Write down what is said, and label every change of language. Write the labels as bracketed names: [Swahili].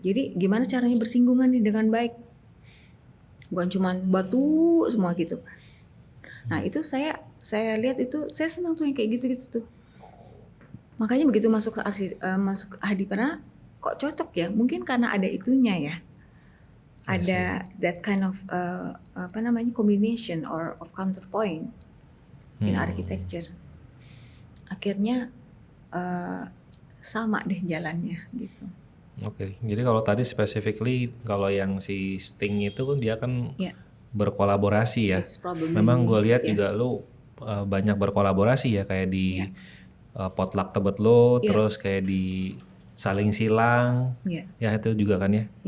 [Indonesian] Jadi gimana caranya bersinggungan nih dengan baik? Bukan cuma batu semua gitu. Nah itu saya lihat itu saya senang tuh yang kayak gitu tuh. Makanya begitu masuk ke masuk Hadipra kok cocok ya? Mungkin karena ada itunya ya. [English] Ada that kind of combination or of counterpoint in architecture. [Indonesian] Akhirnya sama deh jalannya gitu. Oke, jadi kalau tadi specifically kalau yang si Sting itu dia kan berkolaborasi ya. Memang gue lihat juga lu banyak berkolaborasi ya kayak di Potluck Tebet lo, terus kayak di Saling Silang, ya itu juga kan ya.